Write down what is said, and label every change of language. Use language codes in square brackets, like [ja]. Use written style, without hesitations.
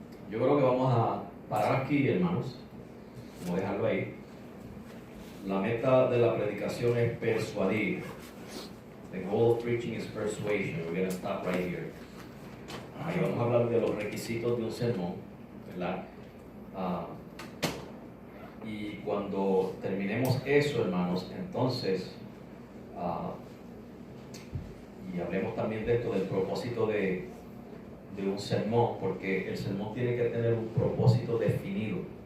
[es] Yo creo que vamos a parar aquí, hermanos. Vamos a dejarlo ahí. La meta de la predicación es persuadir. [en] The goal of preaching is persuasion. We're going to stop right here. [es] Y vamos a hablar de los requisitos de un sermón, ¿verdad? Y cuando terminemos eso, hermanos, entonces, y hablemos también de esto, del propósito de un sermón, porque el sermón tiene que tener un propósito definido.